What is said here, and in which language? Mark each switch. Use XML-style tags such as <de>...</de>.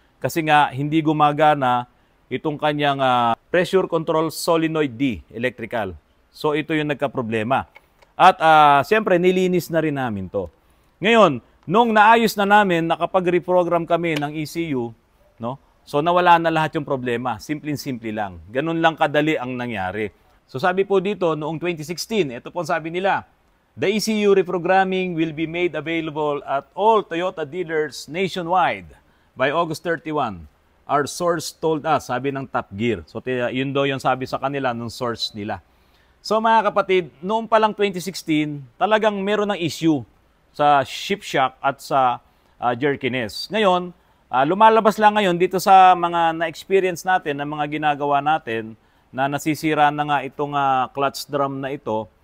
<tl>Kasi nga, hindi gumagana itong kanyang pressure control solenoid D, electrical. So, ito yung nagka-problema. At siyempre, nilinis na rin namin to. Ngayon, nung naayos na namin, nakapag-reprogram kami ng ECU, no? So, nawala na lahat yung problema. Simpleng-simple lang. Ganun lang kadali ang nangyari. So, sabi po dito, noong 2016, ito po sabi nila,</tl> <en>the ECU reprogramming will be made available at all Toyota dealers nationwide by August 31. Our source told us,</en> <tl>sabi ng Top Gear. So, yun daw yung sabi sa kanila ng source nila. So mga kapatid, noong palang 2016, talagang meron ng issue sa shift shock at sa jerkiness. Ngayon, lumalabas lang ngayon dito sa mga na-experience natin, na mga ginagawa natin, na nasisira na nga itong clutch drum na ito.</tl>